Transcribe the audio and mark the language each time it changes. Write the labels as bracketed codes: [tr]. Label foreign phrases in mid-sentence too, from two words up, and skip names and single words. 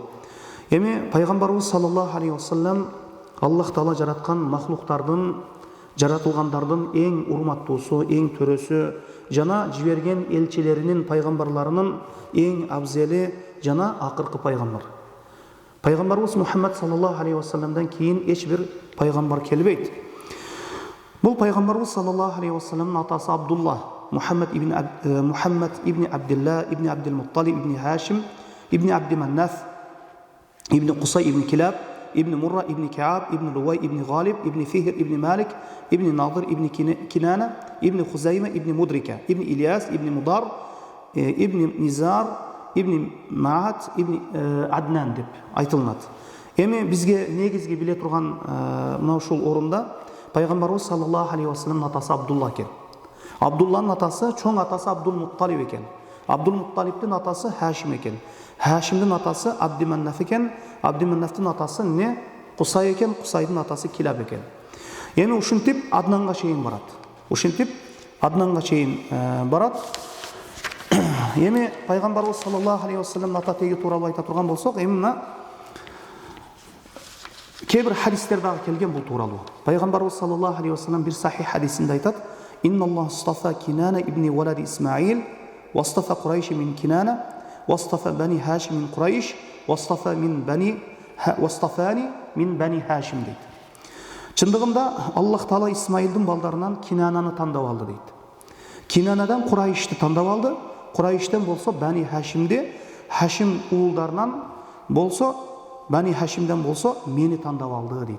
[ky] Эми пайгамбарыбыз [ar] صلى الله عليه وسلم [ky] Аллах Таала жараткан махлуктардын, жаратылгандардын эң урматтуусу, эң төрөсү жана жиберген элчилеринин, пайгамбарларынын эң абзели жана акыркы пайгамбар. Пайгамбарыбыз Мухаммад [ar] صلى الله عليه وسلم [ky] кийин эч бир пайгамбар келбейт. Бул пайгамбарыбыз [ar] صلى الله عليه وسلم [ky] атасы Абдулла, Мухаммад ибн Абдилла ибн Абдил Мутталиб ибн Хашим ибн Абди Маннаф ибн Кусай ибн Килаб ибн Мурра ибн Кааб ибн Лувай ибн Галиб ибн Фихр ибн Малик ибн Надир ибн Кинана ибн Хузайма ибн Мудрика ибн Ильяс ибн Мудар ибн Низар ибн Маат ибн Аднан деп айтылат. Эми бизге негизги биле турган мына ушул орунда пайгамбарыбыз [ar] صلى الله عليه وسلم [ky] атасы Абдулла экен. Абдулланын атасы, чоң атасы Абдул Мутталиб экен. Абдул Мутталибдин атасы Хашим экен. Хашимдин атасы Абди Маннаф экен. Абди Маннафтын атасы не? Кусай экен. Кусайдын атасы Килаб экен. Эми ушинтип Аднанга чейин барат. Эми пайгамбарыбыз [ar] صلى الله عليه وسلم [ky] ата теги тууралуу айта турган болсок, эми мына кээ-бир хадистер дагы келген бул тууралуу. Пайгамбарыбыз [ar] صلى الله عليه وسلم [ky] бир сахих хадисинде айтат: [ar] "إن الله اصطفى كنانة ابن ولد إسماعيل، واصطفى قريش من كنانة، واصطفى بني هاشم من قريش، واصطفاني من بني هاشم" дейт. Чындыгында Аллах Таала Исмаилдин балдарынан Кинананы тандап алды дейт. Кинанадан Курайшты тандап алды. Курайштен болсо Бани Хашимди, Хашим уулдарынан болсо Бани Хашимден болсо мени тандап алды дейт.